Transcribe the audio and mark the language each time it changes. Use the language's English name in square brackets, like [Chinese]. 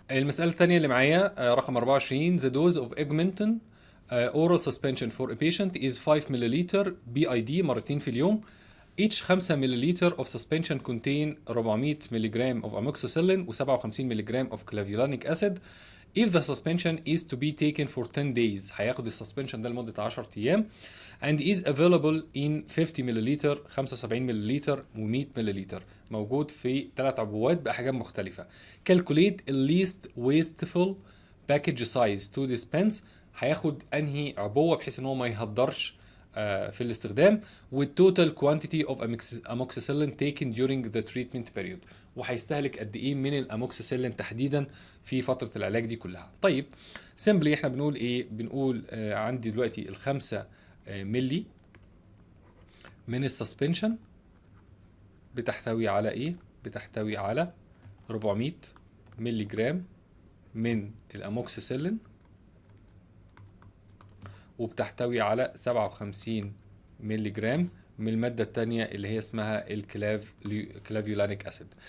[Arabic] المساله الثانيه اللي معايا رقم 24. [English] The dose of augmentin oral suspension for a patient is 5 ملليلتر BID [Arabic] مرتين في اليوم. [English] Each 5 ملليلتر of suspension contain 400 ملغ of amoxicillin و 57 ملغ of clavulanic acid. If the suspension is to be taken for 10 days، [Arabic] هياخد السسبنشن ده لمدة 10 أيام. [English] And is available in 50 ملليلتر، 75 ملليلتر و 100 ملليلتر. [Arabic] موجود في 3 عبوات بأحجام مختلفة. [English] Calculate the least wasteful package size to dispense. [Arabic] هياخد أنهي عبوة بحيث إن هو ما يهدرش في الاستخدام. [English] والتوتال quantity of amoxicillin taken during the treatment period. [Arabic] وهيستهلك قد ايه من الاموكسيسيلين تحديدا في فتره العلاج دي كلها. طيب سيمبلي احنا بنقول ايه؟ بنقول عندي دلوقتي الخمسة ملي من السسبنشن بتحتوي على ايه؟ بتحتوي على 400 ملي جرام من الاموكسيسيلين، وبتحتوي على 57 ملي جرام من المادة التانية اللي هي اسمها الكلافيولانيك اسيد.